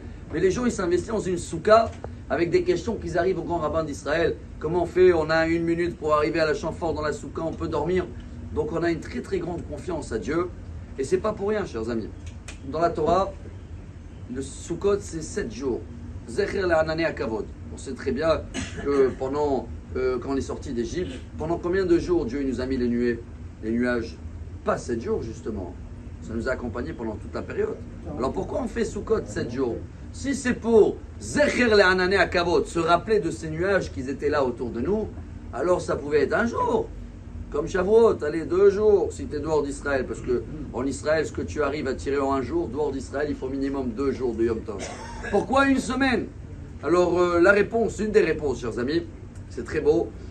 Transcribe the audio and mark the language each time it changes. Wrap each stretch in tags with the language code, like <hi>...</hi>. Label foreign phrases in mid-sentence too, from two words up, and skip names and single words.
<fr>Mais les gens ils s'investissent dans une soukha avec des questions qu'ils arrivent au grand rabbin d'Israël. Comment on fait? On a 1 minute pour arriver à la chambre forte dans la soukha, on peut dormir. Donc on a une très très grande confiance à Dieu. Et c'est pas pour rien, chers amis. Dans la Torah, le Sukkot c'est 7 jours.</fr> <he>זכר לענני הכבוד.</he> <fr>On sait très bien que pendant, quand on est sorti d'Égypte, pendant combien de jours Dieu nous a mis les nuées, les nuages? Pas 7 jours justement. Ça nous a accompagnés pendant toute la période. Alors pourquoi on fait Sukkot 7 jours? Si c'est pour</fr> <he>זכר לענני הכבוד,</he> <fr>se rappeler de ces nuages qui étaient là autour de nous, alors ça pouvait être un jour. Comme Shavuot, allez, 2 jours si tu es dehors d'Israël. Parce que en Israël, ce que tu arrives à tirer en un jour, dehors d'Israël, il faut minimum 2 jours de</fr> <he>יום טוב.</he> <fr>Pourquoi 1 semaine? Alors la réponse, une des réponses, chers amis, c'est très beau.</fr>